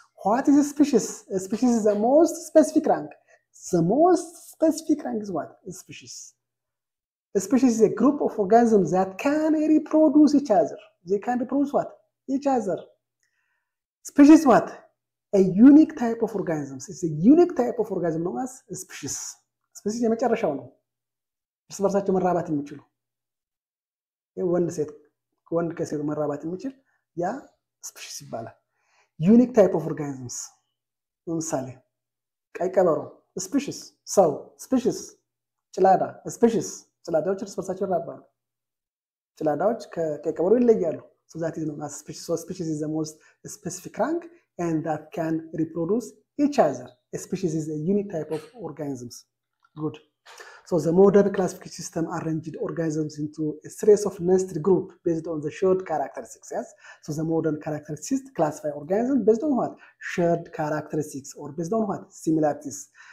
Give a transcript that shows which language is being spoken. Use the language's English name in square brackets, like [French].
[English] What is a species? A species is the most specific rank. The most specific rank is what? A species. A species is a group of organisms that can reproduce each other. They can reproduce what? Each other. Species is what? A unique type of organisms. It's a unique type of organism known as species. [Amharic] Species የመጨረሻው ነው። እርስ በርሳቸው መራባት የሚችሉ ወንድ ከሴት መራባት የሚችል ያ ስፒሺስ ይባላል። ዩኒክ ታይፕ ኦፍ ኦርጋኒዝምስ ለምሳሌ ቀይ ቀበሮ ስፒሺስ፣ ሰው ስፒሺስ፣ ጭላዳ ስፒሺስ። ጭላዳዎች እርስ በርሳቸው ይራባሉ። ጭላዳዎች ከቀይ ቀበሮ ይለያሉ። [English] So that is known as species. So species is the most specific rank and that can reproduce each other. A species is a unique type of organisms. Good. So the modern classification system arranged organisms into a series of nested groups based on the shared characteristics. Yes. So the modern characteristics classify organisms based on what? Shared characteristics, or based on what? Similarities.